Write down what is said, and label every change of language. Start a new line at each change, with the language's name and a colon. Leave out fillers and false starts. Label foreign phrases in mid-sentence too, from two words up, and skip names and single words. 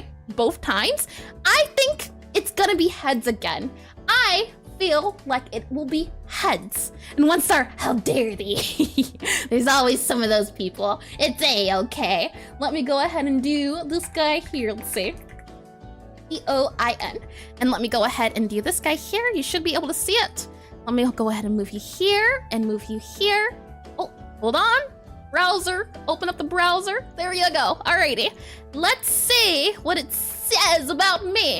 English: Both times. I think it's gonna be heads again. I feel like it will be heads. And once our, how dare thee? There's always some of those people. It's A-okay. Let me go ahead and do this guy here. Let's see. E-O-I-N. And let me go ahead and do this guy here. You should be able to see it. Let me go ahead and move you here and move you here. Oh, hold on. Browser, open up the browser. There you go. Alrighty. Let's see what it says about me.